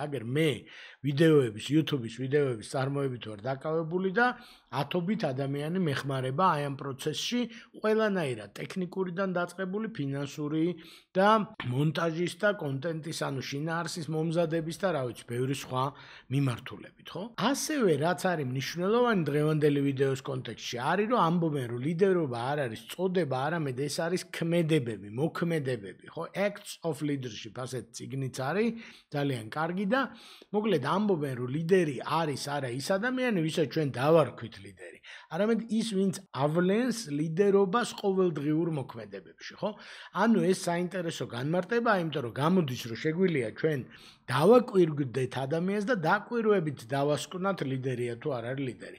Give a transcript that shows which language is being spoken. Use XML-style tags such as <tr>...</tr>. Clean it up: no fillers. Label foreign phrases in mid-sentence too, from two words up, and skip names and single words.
<ka>აგერ მე ვიდეოების, YouTube-ის ვიდეოების წარმოებით ვარ დაკავებული და ათობით ადამიანი მეხმარება აი ამ პროცესში, ყველანაირად ტექნიკურიდან დაწყებული ფინანსური და მონტაჟის და კონტენტის, ანუ შინაარსის მომზადების და რა ვიცი, ბევრი სხვა მიმართულებით, ხო? ასევე რაც არის მნიშვნელოვანი დღევანდელი ვიდეოს კონტექსტში, არის რომ ამბობენ, რომ ლიდერობა არ არის წოდება, არამედ ეს არის ქმედებები, მოქმედებები, ხო?</ka> <en>Acts of leadership,</en> <ka>ასეთ წიგნიც არის, ძალიან კარგი და მოკლედ ამბობენ, რომ ლიდერი არის არა ის ადამიანი, ვისაც ჩვენ დავარქვით ლიდერი, არამედ ის, ვინც ავლენს ლიდერობას ყოველდღიურ მოქმედებებში, ხო? ანუ ეს საინტერესო განმარტებაა, იმიტომ რომ გამოდის, რომ შეგვიძლია ჩვენ დავაკვირგვდეთ ადამიანს და დაკვირვებით დავასკვნათ ლიდერია თუ არ არის ლიდერი.</ka>